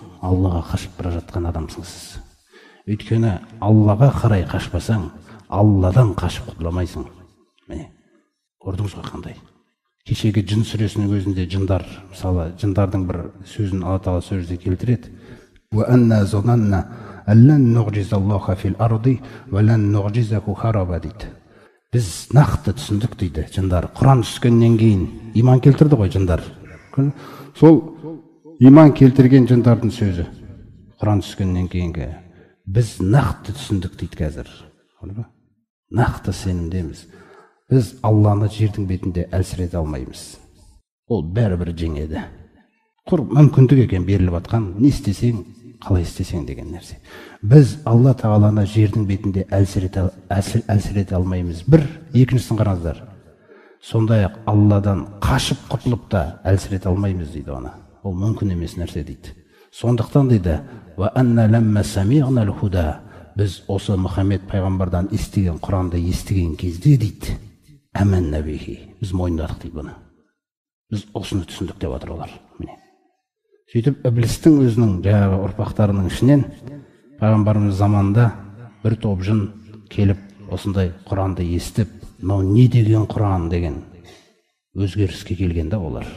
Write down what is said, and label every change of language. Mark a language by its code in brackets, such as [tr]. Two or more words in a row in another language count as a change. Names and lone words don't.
[kk] Аллаға қашып бара жатқан адамсың сіз. Өйткені Аллаға қарай қашпасаң, Алладан қашып құтыламайсың. Міне, көрдіңіз ғой қандай. Кешегі жын сүресінің өзінде жындар, мысалы, жындардың бір сөзін Алла Тағала сөзде келтіреді. [ar] وَأَنَّا زَنَنَّا أَلَّنْ نُعْجِزَ اللَّهَ فِي الْأَرْضِ وَلَنْ نُعْجِزَهُ هَرَبًا дейді. [kk] Біз нақты түсіндік дейді жындар. Құран түскеннен кейін иман келтірді ғой жындар. Сол иман келтірген жындардың сөзі. Құран түскеннен кейінгі біз нақты түсіндік дейді қазір. Нақты сенімдеміз. Біз Алланы жердің бетінде әлсірете алмаймыз. Ол бәрібір жеңеді. Құр мүмкіндік екен беріліп атқан, не істесең, қалай істесең деген нәрсе. Біз Алла Тағаланы жердің бетінде әлсірете алмаймыз. Бір, екіншісін қараңыздар. Сондай-ақ Алладан қашып құтылып та әлсірете алмаймыз дейді оны. Ол мүмкін емес нәрсе дейді. Сондықтан дейді: [ar] «وَأَنَّا لَمَّا سَمِعْنَا الْهُدَى». [kk] Біз осы Мұхаммед пайғамбардан естіген Құранды естіген кезде дейді, [ar] «آمَنَّا بِهِ». [kk] Біз мойындадық дейді бұны. Біз осыны түсіндік деп отыр олар. Міне. Сөйтіп Иблистің өзінің жаңағы ұрпақтарының ішінен пайғамбарымыз заманында бір топ жын келіп осындай Құранды естіп, «Мынау не деген Құран» деген өзгеріске келгенде олар.